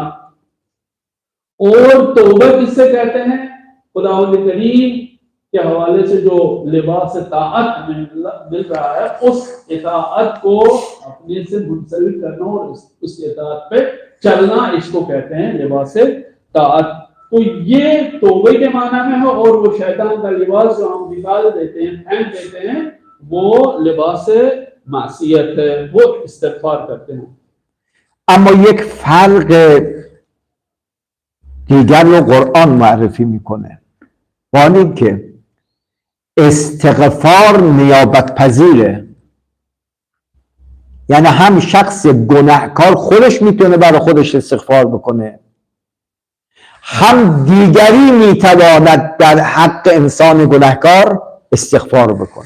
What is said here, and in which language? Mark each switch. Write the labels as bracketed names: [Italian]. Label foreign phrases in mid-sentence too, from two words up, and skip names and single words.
[Urdu] اور توبہ کس سے کہتے ہیں، خدا کریم کے حوالے سے جو لباس طاعت مل رہا ہے اس اطاعت کو اپنے سے منسلک کرنا اور اس اطاعت پہ چلنا، اس کو کہتے ہیں لباس طاعت. تو یہ توبے کے معنی میں ہے. اور وہ شیطان کا لباس جو ہم نکال دیتے ہیں، پھینک دیتے ہیں، وہ لباس معصیت ہے، وہ استغفار کرتے ہیں. [Persian] اما یک فرق دیگر رو قرآن معرفی میکنه، با اینکه استغفار نیابت پذیره. یعنی هم شخص گناهکار خودش میتونه برای خودش استغفار بکنه، هم دیگری میتواند در حق انسان گناهکار استغفار بکنه.